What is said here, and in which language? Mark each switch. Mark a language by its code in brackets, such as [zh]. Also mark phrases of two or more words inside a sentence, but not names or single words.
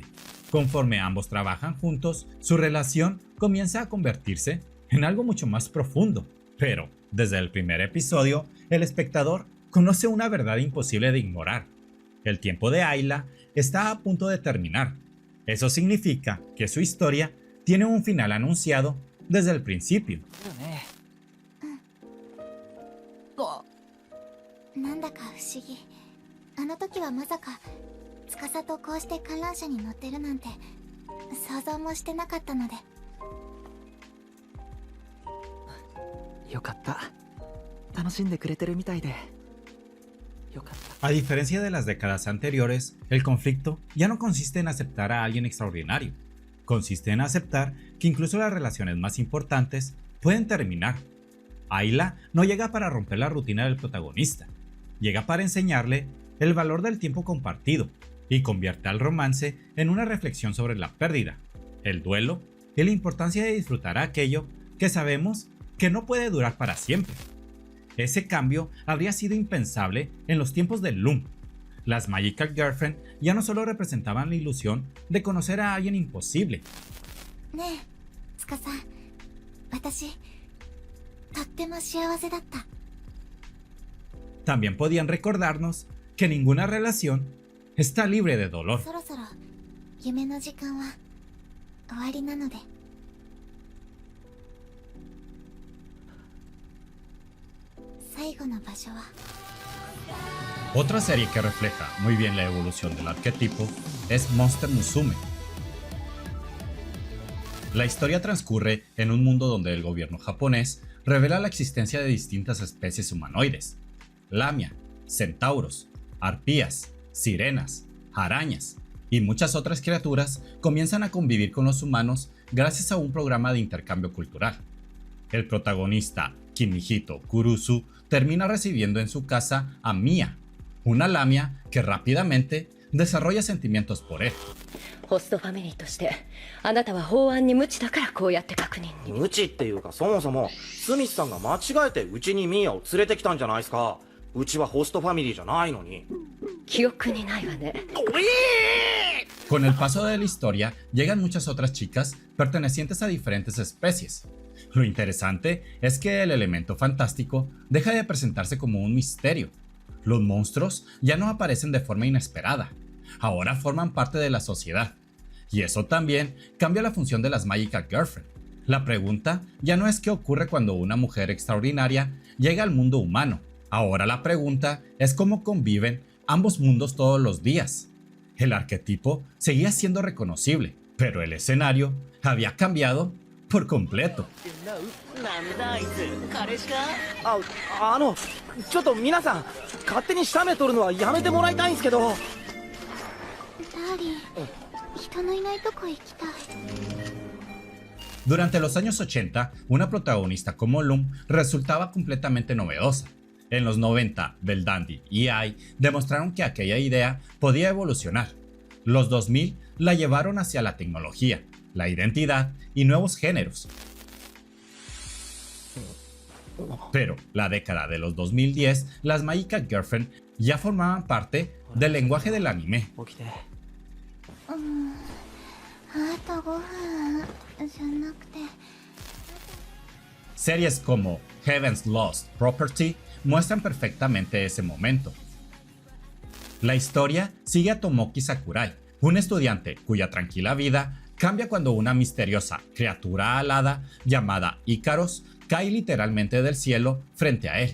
[es] Conforme ambos trabajan juntos, su relación comienza a convertirse en algo mucho más profundo. Pero, desde el primer episodio, el espectador conoce una verdad imposible de ignorar. El tiempo de Ayla está a punto de terminar. Eso significa que su historia tiene un final anunciado desde el principio. [ja] なんだか不思議。あの時はまさか司とこうして観覧車に乗ってるなんて想像もしてなかったので。よかった。楽しんでくれてるみたいで。よかった。 [es] A diferencia de las décadas anteriores, el conflicto ya no consiste en aceptar a alguien extraordinario. Consiste en aceptar que incluso las relaciones más importantes pueden terminar. Ayla no llega para romper la rutina del protagonista. Llega para enseñarle el valor del tiempo compartido y convierte al romance en una reflexión sobre la pérdida, el duelo y la importancia de disfrutar aquello que sabemos que no puede durar para siempre. Ese cambio habría sido impensable en los tiempos del Loom. Las [en] Magical Girlfriend [es] ya no solo representaban la ilusión de conocer a alguien imposible. [ja] ねえ、司、私とっても幸せだった。 [es] También podían recordarnos que ninguna relación está libre de dolor. [ja] そろそろ夢の時間は終わりなので。最後の場所は。 [es] Otra serie que refleja muy bien la evolución del arquetipo es Monster Musume. La historia transcurre en un mundo donde el gobierno japonés revela la existencia de distintas especies humanoides: lamia, centauros, arpías, sirenas, arañas y muchas otras criaturas comienzan a convivir con los humanos gracias a un programa de intercambio cultural. El protagonista, Kimihito Kurusu, termina recibiendo en su casa a Mia, una lamia que rápidamente desarrolla sentimientos por él. [ja] ホストファミリーとしてあなたは法案に無知だからこうやって確認に。無知っていうか、そもそもスミスさんが間違えてうちにミーアを連れてきたんじゃないですか。うちはホストファミリーじゃないのに。記憶にないわね。 [es] Con el paso de la historia llegan muchas otras chicas pertenecientes a diferentes especies. Lo interesante es que el elemento fantástico deja de presentarse como un misterio. Los monstruos ya no aparecen de forma inesperada, ahora forman parte de la sociedad. Y eso también cambia la función de las [en] Magical Girlfriend. [es] La pregunta ya no es qué ocurre cuando una mujer extraordinaria llega al mundo humano. Ahora la pregunta es cómo conviven ambos mundos todos los días. El arquetipo seguía siendo reconocible, pero el escenario había cambiado por completo. [ja] ちょっと皆さん、勝手に写メ撮るのはやめてもらいたいんですけど。ダーリン、人のいないとこ行きたい。 [es] Durante los años 80, una protagonista como Lum resultaba completamente novedosa. En los 90, Bell Dandy y Ai demostraron que aquella idea podía evolucionar. Los 2000 la llevaron hacia la tecnología, la identidad y nuevos géneros. Pero la década de los 2010, las [en] Magical Girlfriend [es] ya formaban parte del lenguaje del anime. [ja] 起きて。あとご飯じゃなくて。 [es] Series como Heaven's Lost Property muestran perfectamente ese momento. La historia sigue a Tomoki Sakurai, un estudiante cuya tranquila vida cambia cuando una misteriosa criatura alada llamada Ícaros cae literalmente del cielo frente a él.